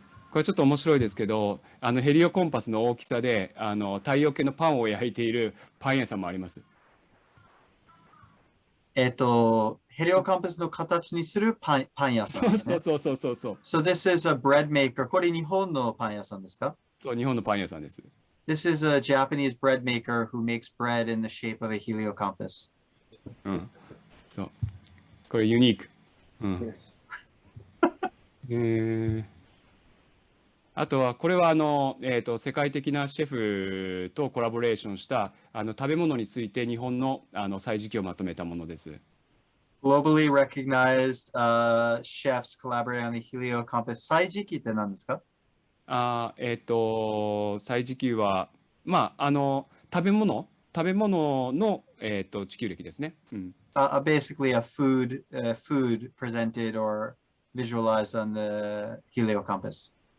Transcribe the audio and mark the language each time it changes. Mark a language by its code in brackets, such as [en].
[ja] これちょっと面白いですけど、ヘリオコンパスの大きさで太陽系のパンを焼いているパン屋さんもあります。ヘリオコンパスの形にするパン屋さんですね。そう。 [en] So this is a bread maker. [ja] これ日本のパン屋さんですか？そう、日本のパン屋さんです。 [en] This is a Japanese bread maker who makes bread in the shape of a heliocompass. [ja] そう。これユニーク。 [en] Yes. [ja] あとはこれは世界的なシェフとコラボレーションした食べ物について日本の歳時記をまとめたものです。 [en] Globally recognized chefs collaborating on the heliocompass. [ja] 歳時記って何ですか？歳時記は食べ物の地球歴ですね。 [en] Basically a food presented or visualized on the heliocompass.